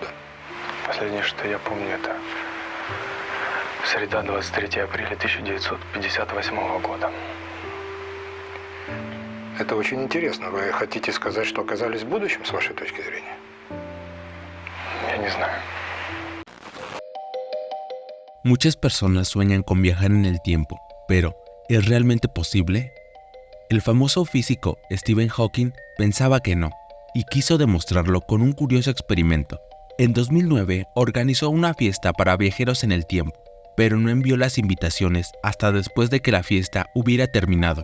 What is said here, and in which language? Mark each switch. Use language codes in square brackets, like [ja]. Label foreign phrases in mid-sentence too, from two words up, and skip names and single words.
[ru] Последнее, что я помню, это среда, 23 апреля 1958 года. Это очень интересно. Вы хотите сказать, что оказались в будущем, с вашей точки зрения? Я не знаю. [es] Muchas personas sueñan con viajar en el tiempo, pero ¿es realmente posible? El famoso físico Stephen Hawking pensaba que no, y quiso demostrarlo con un curioso experimento. En 2009 organizó una fiesta para viajeros en el tiempo, pero no envió las invitaciones hasta después de que la fiesta hubiera terminado.